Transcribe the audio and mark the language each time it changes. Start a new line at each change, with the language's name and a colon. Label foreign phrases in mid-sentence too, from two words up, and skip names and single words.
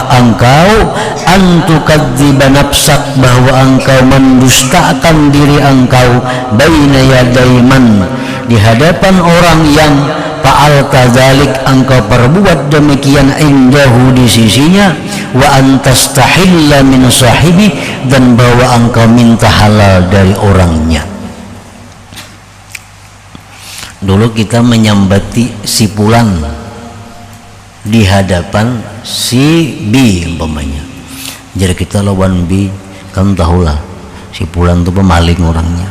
Indonesian: engkau
Arabic: أن تكذب نفسك,
Indonesian: bahwa engkau mendustakan diri engkau
Arabic: بين يدي من,
Indonesian: di hadapan orang yang
Arabic: فعلت ذلك,
Indonesian: engkau perbuat demikian indahu, di sisinya,
Arabic: وأن تستحل من صاحبه,
Indonesian: dan bahwa engkau minta halal dari orangnya. Dulu kita menyambati si Pulan di hadapan si B umpamanya. Jadi kita lawan B, kan tahulah si Pulan itu pemaling orangnya.